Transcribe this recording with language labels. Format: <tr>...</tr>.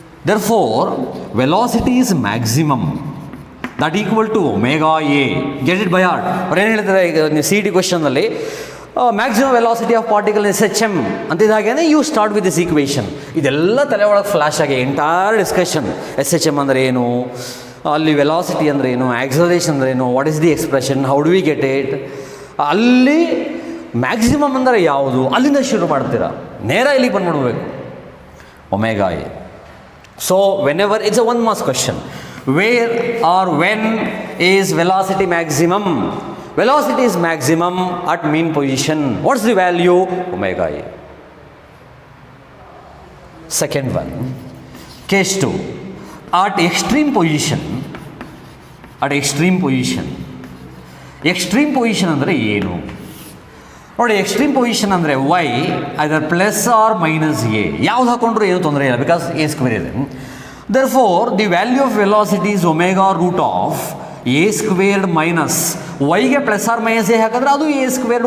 <en>Therefore velocity is maximum that equal to omega a. Get it by heart.</en> <kn>ಅವ್ರು ಏನು ಹೇಳ್ತಾರೆ ಈಗ</kn> <en>C T ಕ್ವೆಶನಲ್ಲಿ maximum velocity of particle S H M ಅಂತಿದ್ದಾಗೇ you start with this equation.</en> <kn>ಇದೆಲ್ಲ ತಲೆ ಒಳಗೆ flash ಆಗಿ entire discussion. S H M ಅಂದರೆ ಏನು, ಅಲ್ಲಿ ವೆಲಾಸಿಟಿ ಅಂದರೆ ಏನು, ಆಕ್ಸಲರೇಷನ್ ಅಂದರೆ ಏನು,</kn> <en>What is the expression, how do we get it.</en> <kn>ಅಲ್ಲಿ ಮ್ಯಾಕ್ಸಿಮಮ್ ಅಂದರೆ ಯಾವುದು, ಅಲ್ಲಿಂದ ಶುರು ಮಾಡ್ತೀರಾ, ನೇರ ಇಲ್ಲಿಗೆ ಬಂದ್ಬಿಡ್ಬೇಕು omega A.</kn> <en>So whenever it's a one mark question, where or when is velocity maximum? Velocity is maximum at mean position. What's the value? Omega a. Second one, case 2, at extreme position. At extreme position.</en> <kn>Extreme position ಅಂದರೆ ಏನು ನೋಡಿ. Extreme position ಅಂದರೆ Y either plus R minus A, ಯಾವ್ದು ಹಾಕೊಂಡ್ರು ಏನು ತೊಂದರೆ ಇಲ್ಲ,</kn> <en>because a square</en> <kn>ಇದೆ.</kn> <en>Therefore the value of velocity is omega root of a squared minus</en> <kn>ವೈಗೆ plus R minus A ಹಾಕಿದ್ರೆ ಅದು ಎ ಸ್ಕ್ವೇರ್.</kn>